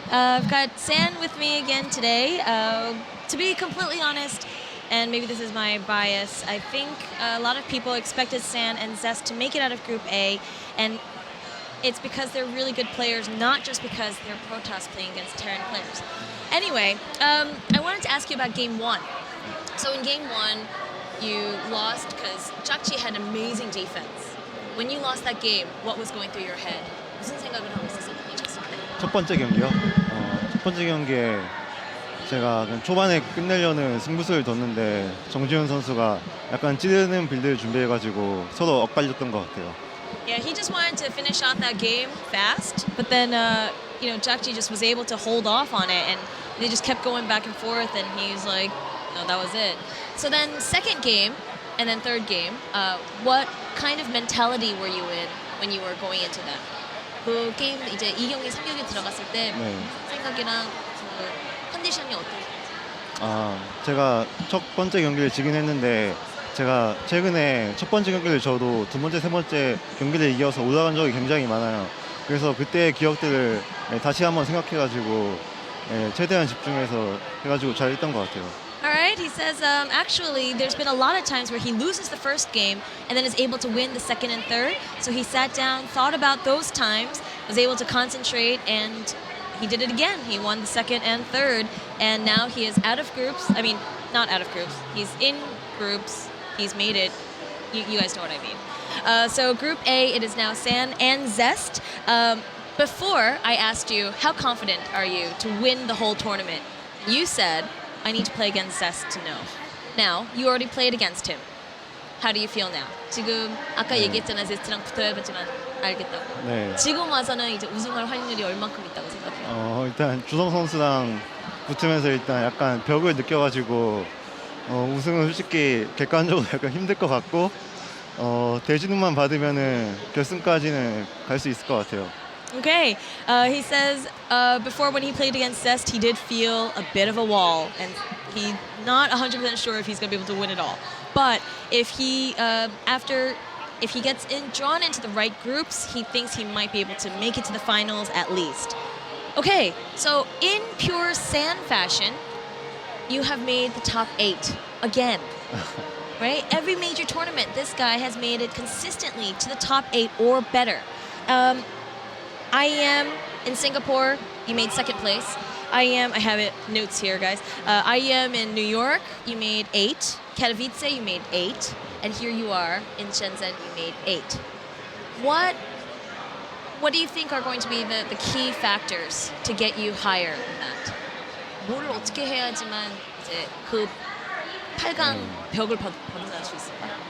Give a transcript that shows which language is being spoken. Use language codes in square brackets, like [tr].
[en] I've got San with me again today. To be completely honest, and maybe this is my bias, I think a lot of people expected San and Zest to make it out of Group A, and it's because they're really good players, not just because they're Protoss playing against Terran players. Anyway, I wanted to ask you about Game 1. So in Game 1, you lost because Jjakji had amazing defense. When you lost that game, what was going through your head? [ko] 무슨 생각을 하고 있었어요? 첫 번째 경기요? 첫 번째 경기에 제가 그냥 초반에 끝내려는 승부수를 뒀는데 정지훈 선수가 약간 찌르는 빌드를 준비해가지고 서로 엇갈렸던 것 같아요. [en] Yeah, he just wanted to finish off that game fast, but then Jjakji just was able to hold off on it, and they just kept going back and forth, and he's like, no, that was it. So then second game, and then third game, what kind of mentality were you in when you were going into that? [ko] 그 게임 이제 2경기, 3경기 들어갔을 때 네. 생각이랑 그 컨디션이 어떠세요? 제가 첫 번째 경기를 지긴 했는데 제가 최근에 첫 번째 경기를 져도 두 번째, 세 번째 경기를 이겨서 올라간 적이 굉장히 많아요. 그래서 그때의 기억들을 다시 한번 생각해가지고 최대한 집중해서 해가지고 잘 했던 것 같아요. [en] All right, he says actually there's been a lot of times where he loses the first game and then is able to win the second and third. So he sat down, thought about those times, was able to concentrate, and he did it again. He won the second and third, and now he is out of groups. I mean, not out of groups. He's in groups. He's made it. You guys know what I mean. So Group A, it is now San and Zest. Before, I asked you, how confident are you to win the whole tournament? You said, I need to play against Zest to know. Now, you already played against him. How do you feel now? [ko] 지금 아까 얘기했잖아, 제스트랑 붙어야지만 알겠다고. 네. 지금 와서는 이제 우승할 확률이 얼만큼 있다고 생각해요? 일단 주성 선수랑 붙으면서 일단 약간 벽을 느껴가지고 우승은 솔직히 객관적으로 약간 힘들 것 같고 대진운만 받으면은 결승까지는 갈 수 있을 것 같아요. [en] Okay, he says before when he played against Zest, he did feel a bit of a wall, and he's not 100% sure if he's going to be able to win it all. But if he if he gets drawn into the right groups, he thinks he might be able to make it to the finals at least. Okay, so in pure San fashion, you have made the top 8 again. Right? Every major tournament, this guy has made it consistently to the top 8 or better. IEM in Singapore, you made second place. IEM, I have it notes here, guys. IEM in New York, you made 8. Katowice, you made 8. And here you are in Shenzhen, you made 8. What do you think are going to be the key factors to get you higher than that? [ko] 뭘 어떻게 해야지만 이제 그 8강 벽을 벗어날 수 있을까?